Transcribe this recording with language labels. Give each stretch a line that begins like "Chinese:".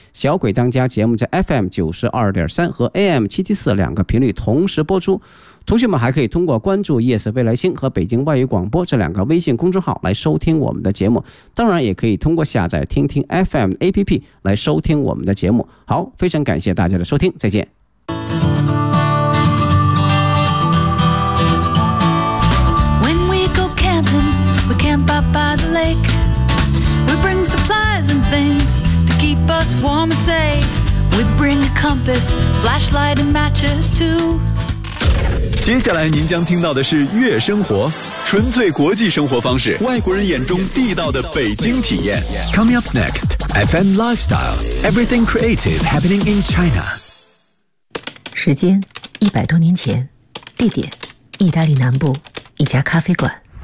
Chinese: 小鬼当家节目在 FM92.3 和 AM774 两个频率同时播出。同学们还可以通过关注夜色未来星和北京外语广播这两个微信公众号来收听我们的节目，当然也可以通过下载听听 FM APP 来收听我们的节目。好，非常感谢大家的收听，再见。
English: When we go camping, we camp out by the lake. We bring supplies and things to keep us warm and safe. We bring a compass, flashlight and matches too.
Chinese: 接下来您将听到的是月生活，纯粹国际生活方式，外国人眼中地道的北京体验。
English: Coming up next, FM Lifestyle, Everything Creative Happening in China.
Chinese: 时间100多年前，地点意大利南部一家咖啡馆。